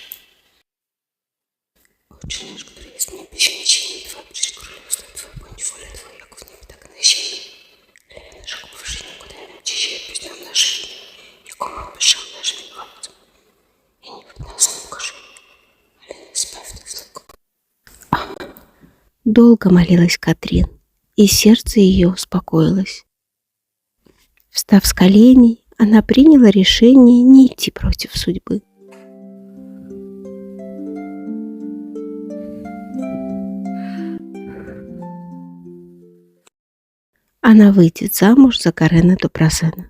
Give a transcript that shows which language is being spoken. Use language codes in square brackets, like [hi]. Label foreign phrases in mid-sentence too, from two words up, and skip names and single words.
[pl] Ojcze nasz, który jest w niebie, święć się imię Twoje, przyjdź królestwo Twoje, bądź wola Twoja, jak w niebie, tak na ziemi. Chleba naszego powszedniego daj nam dzisiaj, odpuść nam nasze winy, jako my odpuszczamy naszym winowajcom. I nie wódź nas na pokuszenie, ale nas zbaw od złego. Amen. [ru] Долго молилась Катрин, и сердце ее успокоилось. Встав с коленей, она приняла решение не идти против судьбы. Она выйдет замуж за Гарена де Бразена.